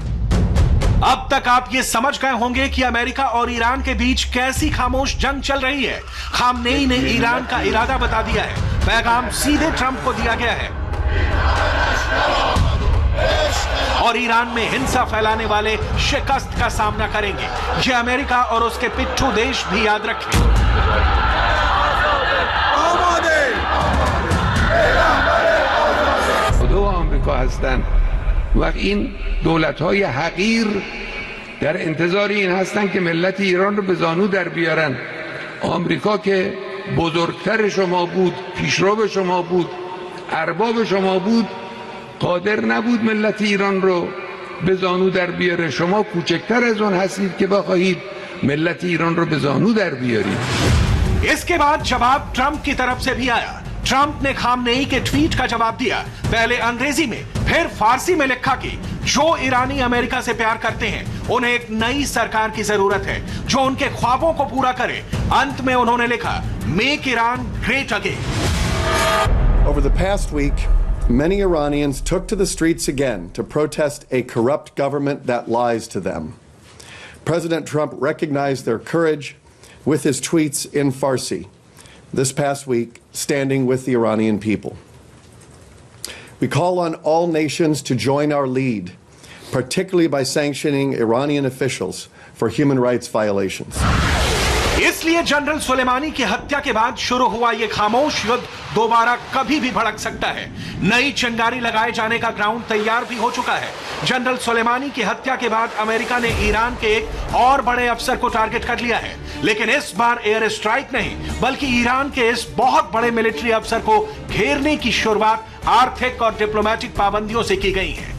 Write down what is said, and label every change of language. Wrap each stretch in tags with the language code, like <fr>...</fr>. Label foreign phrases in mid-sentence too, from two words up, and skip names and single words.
<hi>अब तक आप ये समझ गए होंगे कि अमेरिका और ईरान के बीच कैसी खामोश जंग चल रही है। खामनेई ने ईरान का इरादा बता दिया है, पैगाम सीधे ट्रंप को दिया गया है और ईरान में हिंसा फैलाने वाले शिकस्त का सामना करेंगे। ये अमेरिका और उसके पिट्ठू देश भी याद रखें।</hi> <fa>دو آمریکا هستند و این دولت‌های حقیر در انتظار این هستند که ملت ایران رو به زانو در بیارن. آمریکا که بزرگتر شما بود، پیشرو شما بود، ارباب شما بود، قادر نبود ملت ایران رو به زانو در بیاره. شما کوچکتر از اون هستید که بخواهید ملت ایران رو به زانو در بیارید.</fa> <hi>इसके बाद जवाब ट्रंप की तरफ से भी आया। ट्रंप ने खामनेई के ट्वीट का जवाब दिया, पहले अंग्रेजी में फिर फारसी में लिखा कि जो ईरानी अमेरिका से प्यार करते हैं उन्हें एक नई सरकार की जरूरत है जो उनके ख्वाबों को पूरा करे। अंत में उन्होंने लिखा,</hi> <en>make Iran great again. Over the past week, many Iranians took to the streets again to protest a corrupt government that lies to them. President Trump recognized their courage with his tweets in Farsi this past week, standing with the Iranian people. We call on all nations to join our lead, particularly by sanctioning Iranian officials for human rights violations.</en> <hi>इसलिए जनरल सुलेमानी की हत्या के बाद शुरू हुआ यह खामोश युद्ध दोबारा कभी भी भड़क सकता है। नई चिंगारी लगाए जाने का ग्राउंड तैयार भी हो चुका है। जनरल सुलेमानी की हत्या के बाद अमेरिका ने ईरान के एक और बड़े अफसर को टारगेट कर लिया है, लेकिन इस बार</hi> <en>air strike</en> <hi>नहीं बल्कि ईरान के इस बहुत बड़े मिलिट्री अफसर को घेरने की शुरुआत आर्थिक और डिप्लोमेटिक पाबंदियों से की गई है।</hi>